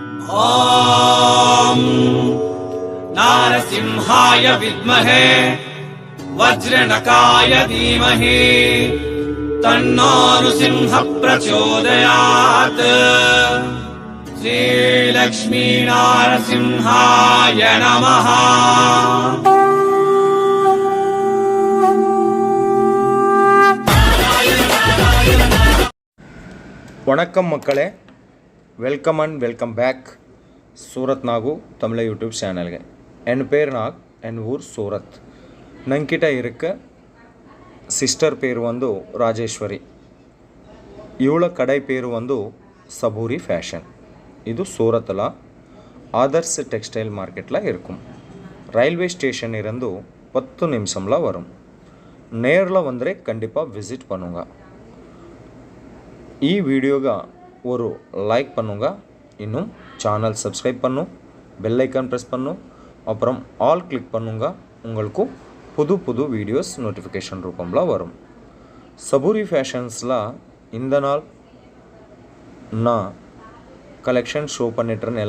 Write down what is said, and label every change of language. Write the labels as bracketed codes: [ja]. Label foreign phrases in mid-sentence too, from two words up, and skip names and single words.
[sa] ॐ नारसिंहाय विद्महे वज्रनकाय धीमहि तन्नो नृसिंहः प्रचोदयात्। श्रीलक्ष्मी नारसिंहाय नमः। [ta] வணக்கம் மக்களே, [en] welcome and welcome back [ta] சூரத் நாகு தமிழ் [en] YouTube channelங்க. [ta] என் பேர் நாக், என் ஊர் சூரத். நங்கிட்ட இருக்க சிஸ்டர் பேர் வந்து ராஜேஸ்வரி. ಇವಳ கடை பேர் வந்து சபூரி ஃபேஷன். இது சூரத்தில் ஆதர்ஸ் டெக்ஸ்டைல் மார்க்கெட்டில் இருக்கும். [en] railway station [ta] இருந்து 10 நிமிஷம்ல வரும். நேரில் வந்துरे கண்டிப்பாக விசிட் பண்ணுங்க. [kn] ಈ ವಿಡಿಯೋಗೆ [ta] ஒரு லைக் பண்ணுங்க, இன்னும் சேனல் சப்ஸ்கிரைப் பண்ணு, [en] bell icon press [ta] பண்ணு, அப்புறம் [en] all click [ta] பண்ணுங்க. உங்களுக்கு புது புது [en] videos notification [ta] ரூபம்ல வரும். சபூரி ஃபேஷன்ஸில் இந்த நாள் நான் [en] collection show [ta] பண்ணிட்டுறேன்.